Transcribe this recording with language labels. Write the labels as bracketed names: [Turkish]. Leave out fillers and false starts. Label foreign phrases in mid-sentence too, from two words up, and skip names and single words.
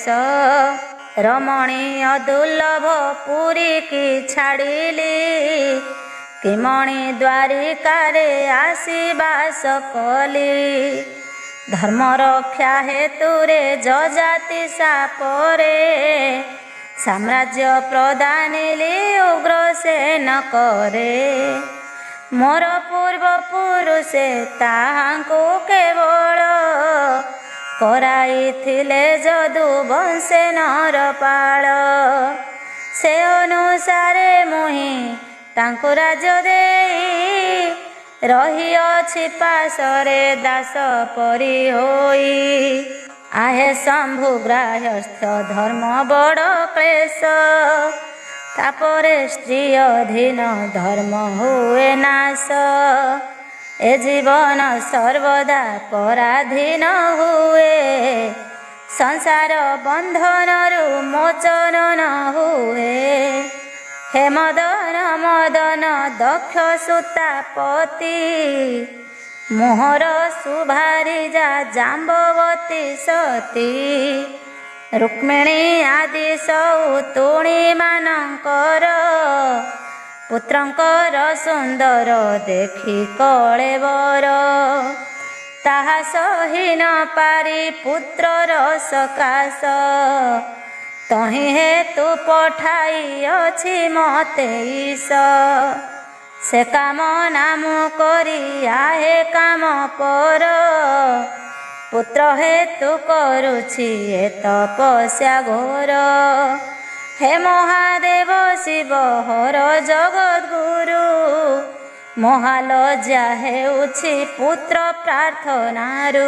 [Odia] ରମଣୀୟ ଦୁର୍ଲଭ ପୁରୀ କି ଛାଡ଼ିଲି, କିମଣି ଦ୍ୱାରିକାରେ ଆଶୀବାସ କଲି। ଧର୍ମ ରକ୍ଷା ହେତୁରେ ଯଯାତି ସାପରେ, ସାମ୍ରାଜ୍ୟ ପ୍ରଦାନିଲି ଉଗ୍ରସେନ କରେ। ମୋର ପୂର୍ବ ପୁରୁଷେ ତାହାଙ୍କୁ କେବଳ, କରାଇଥିଲେ ଯଦୁ ବଂଶେ ନରପାଳ। ସେ ଅନୁସାରେ ମୁହିଁ ତାଙ୍କୁ ରାଜ୍ୟ ଦେଇ, ରହିଅଛି ପାଶରେ ଦାସ ପରି ହୋଇ। ଆହେ ଶମ୍ଭୁ ଗ୍ରାହ୍ୟସ୍ଥ ଧର୍ମ ବଡ଼ କ୍ଲେଶ, ତାପରେ ସ୍ତ୍ରୀ ଅଧୀନ ଧର୍ମ ହୁଏ ନାଶ। ଏ ଜୀବନ ସର୍ବଦା ପରାଧୀନ ହୁଏ, ସଂସାର ବନ୍ଧନରୁ ମୋଚନ ନ ହୁଏ। ହେ ମଦନ ମଦନ ଦକ୍ଷ ସୁତାପତି, ମୋହର ସୁଭାରୀ ଯା ଜାମ୍ବବତୀ ସତୀ। ରୁକ୍ମିଣୀ ଆଦି ସଉତୁଣୀ ମାନଙ୍କର, ପୁତ୍ରଙ୍କର ସୁନ୍ଦର ଦେଖି କଳେବର। ତାହା ସହି ନ ପାରି ପୁତ୍ରର ସକାଶ, ତହିଁ ହେତୁ ପଠାଇ ଅଛି ମତେ ଈଶ। ସେ କାମ ନାମ କରି ଆହେ କାମ ପର, ପୁତ୍ର ହେତୁ କରୁଛି ଏ ତପସ୍ୟା ଘୋର। ହେ ମହାଦେବ ଶିବ ହର ଜଗତ ଗୁରୁ, ମହାଲଜ୍ଜା ହେଉଛି ପୁତ୍ର ପ୍ରାର୍ଥନାରୁ।